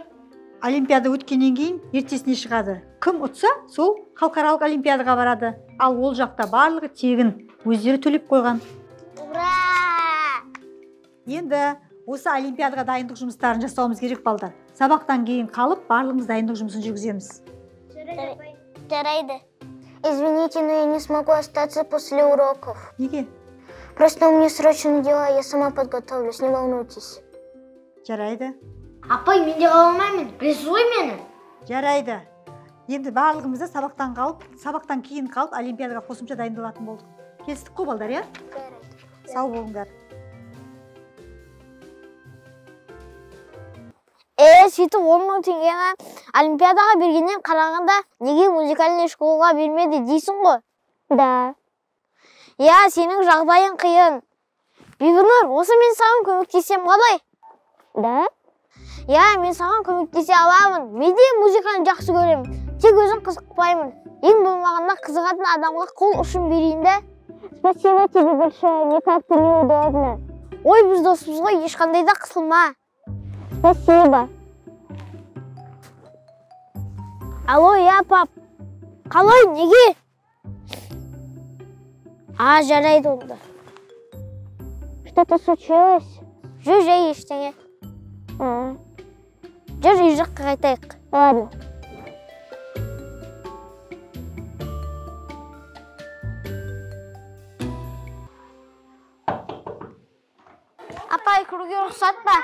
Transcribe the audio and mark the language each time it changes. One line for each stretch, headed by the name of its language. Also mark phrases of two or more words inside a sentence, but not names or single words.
Kazakh: Олимпиада өткеннен кейін ертесіне шығады. Кім ұтса, сол халықаралық олимпиадаға барады. Ал ол жақта барлығы тегін, өздері төлеп қойған. Ура! Енді осы олимпиадаға дайындық жұмыстарын жасауымыз керек балдар. Сабақтан кейін қалып, барлығымыз дайындық жұмысын жүргіземіз. Жарайды.
Russian: Извините, но я не смогу остаться после уроков.
Kazakh: Неге?
Russian: Просто у меня срочные дела, я сама подготовлюсь, не волнуйтесь.
Kazakh: Жарайды. Апай, мен де қала алмаймын, білесіз ғой мені. Жарайды. Енді барлығымызды сабақтан кейін қалып, олимпиадаға қосымша дайындалатын болдық. Келістік қой балдар, иә? Сау болыңдар. Сөйтіп 10 мың теңгені олимпиадаға бергеннен қарағанда неге
Russian: музыкальный школаға
Kazakh: бермеді дейсің ғой?
Russian: Да.
Kazakh: Я, сенің жағдайың қиын. Бибінұр, осы мен саған көмектесем қалай?
Russian: Да?
Kazakh: Я, мен саған көмектесе аламын. Мен де музыканы жақсы көремін. Тек өзім қызықпаймын. Ең болмағанда қызығатын адамға қол ұшын берейін де.
Russian: Спасибо тебе большое, мне как-то неудобно.
Kazakh: Ой, біз досымыз ғой, ешқандай да қысылма.
Russian: Спасибо. Алло, я, пап.
Kazakh: Қалай, неге? Жарайды онда.
Russian: Что-то случилось?
Kazakh: Жай ештеңе. Жүр, үй жаққа қайтайық.
Russian: Ладно.
Kazakh: Апай, кіруге рұқсат па?